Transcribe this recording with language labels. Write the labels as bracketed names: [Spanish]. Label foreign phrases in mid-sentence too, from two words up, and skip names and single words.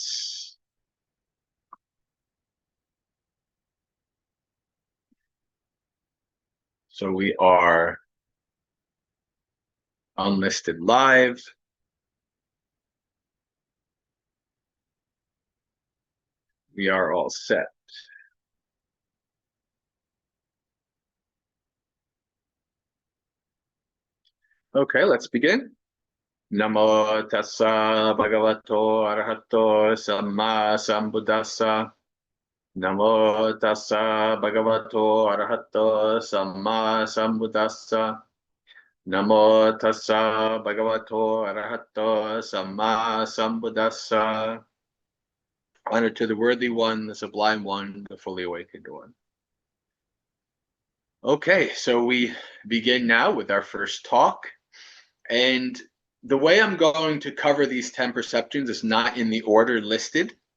[English] So we are unlisted live. We are all set. Okay, let's begin. [Pali] Namo tassa bhagavato arahato samma sambuddhassa. Namo tassa bhagavato arahato samma sambuddhassa. Namo tassa bhagavato arahato samma sambuddhassa. [English] Honor to the worthy one, the sublime one, the fully awakened one. Okay, so we begin now with our first talk. And the way I'm going to cover these 10 perceptions is not in the order listed.